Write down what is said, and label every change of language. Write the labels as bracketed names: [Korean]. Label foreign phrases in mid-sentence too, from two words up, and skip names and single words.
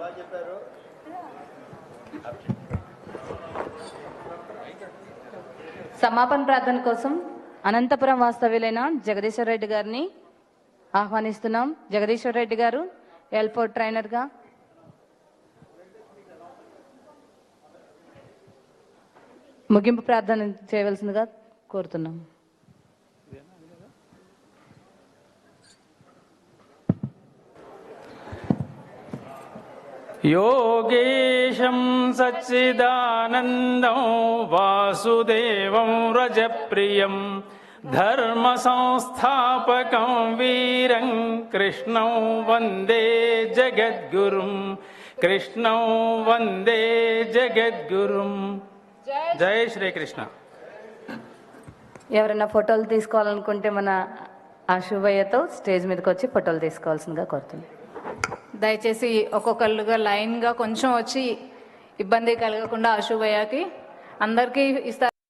[Telugu] సమాపన ప్రార్థన కోసం అనంతపురం వాస్తవ్యులైన జగదీశ్వర రెడ్డి గారిని ఆహ్వానిస్తున్నాం. జగదీశ్వర రెడ్డి గారు [English] airport trainer [Telugu] ముగింపు ప్రార్థన చేయవలసిందిగా కోరుతున్నాం. [Sanskrit] योगेशं सच्चिदानन्दं वासुदेवं रजप्रियं धर्मसंस्थापकं वीरं कृष्णं वन्दे जगद्गुरुं కృష్ణం వందే జగద్గురుం. [Telugu] జై శ్రీకృష్ణ. ఎవరైనా ఫోటోలు తీసుకోవాలనుకుంటే మన ఆశుభయ్యతో స్టేజ్ మీదకి వచ్చి ఫోటోలు తీసుకోవాల్సిందిగా కోరుతుంది. దయచేసి ఒక్కొక్కళ్ళుగా లైన్గా కొంచెం వచ్చి ఇబ్బంది కలగకుండా ఆశుభయ్యకి అందరికీ ఇస్తారు.